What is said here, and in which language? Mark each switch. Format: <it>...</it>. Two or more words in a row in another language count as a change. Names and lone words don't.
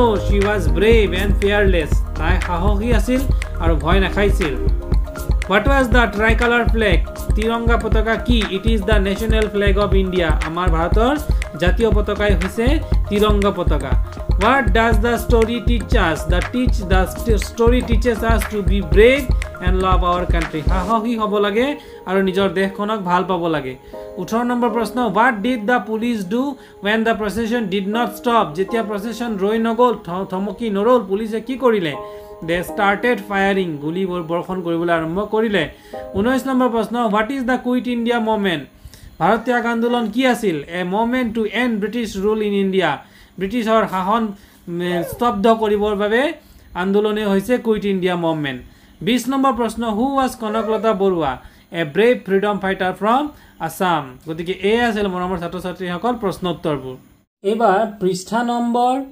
<en>she was brave and fearless</en> <as>তাই সাহসী আছিল আৰু ভয় নাখাইছিল</as> <en>what was the tricolor flag</en> <as>তিৰংগা পতাকা কি</as> <en>it is the national flag of India</en> <as>আমাৰ ভাৰতৰ জাতীয় পতাকাই হৈছে তিৰংগা পতাকা</as> <en>what does the story teach us the story teaches us to be brave and love our country</en> <as>সাহসী হ'ব লাগে আৰু নিজৰ দেশখনক ভাল পাব লাগে 18 নম্বৰ প্ৰশ্ন</as> <en>what did the police do when the procession did not stop</en> <as>যেতিয়া procession ৰৈ নগল থমকি নৰল পুলিচে কি কৰিলে</as> <en>they started firing</en> <as>গুলি বৰ্ষণ কৰিবলৈ আৰম্ভ কৰিলে 19 নম্বৰ প্ৰশ্ন</as> <en>what is the quit india movement</en> <as>ভাৰত ত্যাগ আন্দোলন কি আছিল</as> <en>a movement to end british rule in india</en> <as>ব্ৰিটিছৰ শাসন স্তব্ধ কৰিবৰ বাবে আন্দোলনে হৈছে</as> <en>quit India movement</en> <as>20 নম্বৰ প্ৰশ্ন</as> <en>who was Kanaklata Barua a brave freedom fighter from Assam</en> <as>গতিকে এই আছিল মৰমৰ ছাত্ৰ ছাত্ৰীসকল প্ৰশ্ন উত্তৰবোৰ এবাৰ পৃষ্ঠা নম্বৰ</as>